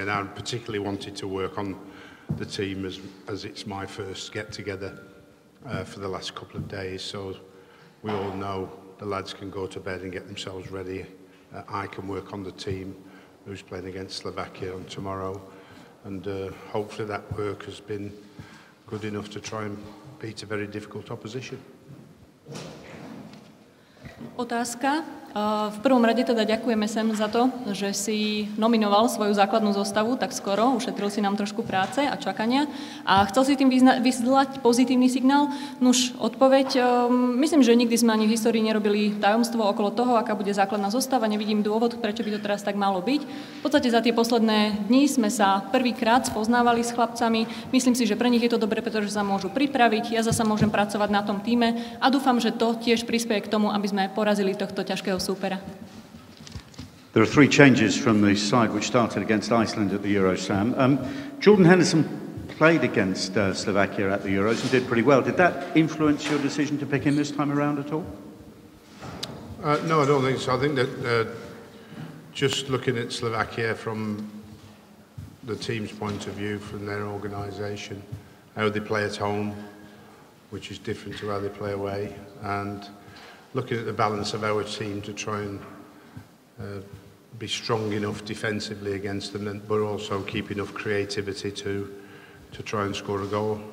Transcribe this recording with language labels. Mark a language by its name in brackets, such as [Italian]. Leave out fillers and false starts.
[English] And I particularly wanted to work on the team as it's my first get-together for the last couple of days, so we all know the lads can go to bed and get themselves ready. I can work on the team who's playing against Slovakia on tomorrow, and hopefully that work has been good enough to try and beat a very difficult opposition. [Slovak] Otázka. V prvom rade teda ďakujeme Sam za to, že si nominoval svoju základnú zostavu tak skoro, ušetril si nám trošku práce a čakania a chcel si tým vyslať pozitívny signál. Nuž, odpoveď, myslím, že nikdy sme ani v histórii nerobili tajomstvo okolo toho, aká bude základná zostava, nevidím dôvod, prečo by to teraz tak malo byť. V podstate za tie posledné dni sme sa prvýkrát spoznávali s chlapcami, myslím si, že pre nich je to dobre, pretože sa môžu pripraviť, ja zasa môžem pracovať na tom tíme a dúfam, že to tiež prispieje k tomu, aby sme porazili tohto ťažkého súpera. [English] There are three changes from the side which started against Iceland at the Euros, Sam. Jordan Henderson played against Slovakia at the Euros and did pretty well. Did that influence your decision to pick him this time around at all? No, I don't think so. I think that just looking at Slovakia from the team's point of view, from their organisation, how they play at home, which is different to how they play away, and looking at the balance of our team to try and be strong enough defensively against them, but also keep enough creativity to try and score a goal.